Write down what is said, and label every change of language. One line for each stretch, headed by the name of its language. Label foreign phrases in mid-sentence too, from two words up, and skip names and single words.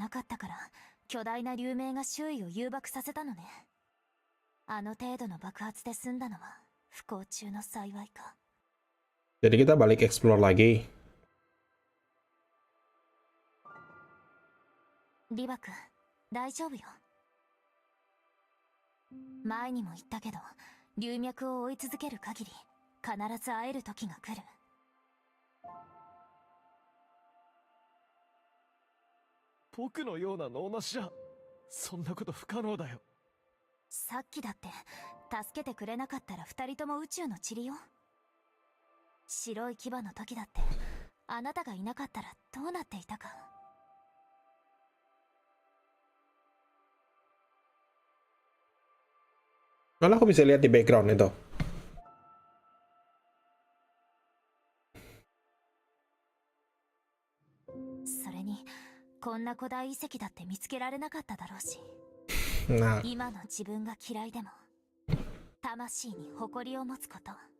Japanese: なかったから巨大な流明が周囲を誘爆させたのね。あの程度の爆発で済んだのは不幸中の幸いか。
Indonesian: Jadi kita balik explore lagi.
Japanese: リバ君、大丈夫よ。前にも言ったけど、流脈を追い続ける限り必ず会える時が来る。僕のような脳なしじゃそんなこと不可能だよ。さっきだって助けてくれなかったら二人とも宇宙の塵よ。白い牙の時だってあなたがいなかったらどうなっていたか。
Indonesian: Malah aku bisa lihat di background itu.
Japanese: それにこんな古代遺跡だって見つけられなかっただろうし。
Indonesian: Nah,
Japanese: 今の自分が嫌いでも魂に誇りを持つこと。